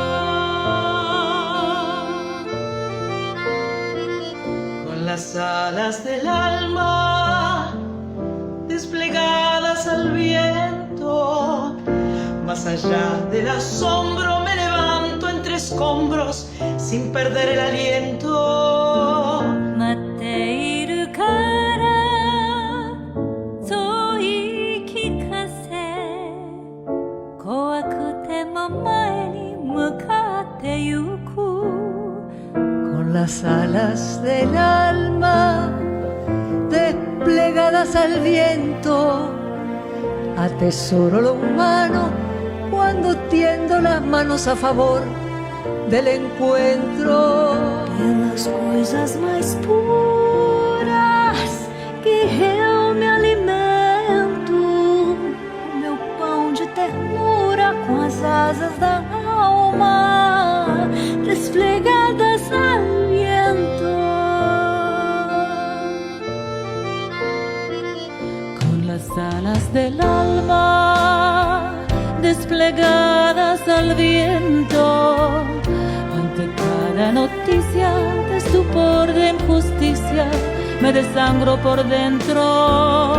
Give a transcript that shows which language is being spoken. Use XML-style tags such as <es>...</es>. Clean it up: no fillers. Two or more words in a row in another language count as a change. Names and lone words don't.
<es>Con las alas del alma desplegadas al viento, más allá del asombro me levanto entre escombros sin perder el aliento.</es> <ja>待っているからそう言い聞かせ、怖くても前に向かってゆく。</ja> <es>Con las alas del alma desplegadas al viento, atesoro lo humano cuando tiendo las manos a favor del encuentro.</es> <pt>Pelas coisas mais puras que eu me alimento, meu pão de ternura com as asas da alma</pt> <es>desplegadas al viento. Con las alas del alma desplegadas al viento, ante cada noticia de estupor, de injusticia, me desangro por dentro.</es>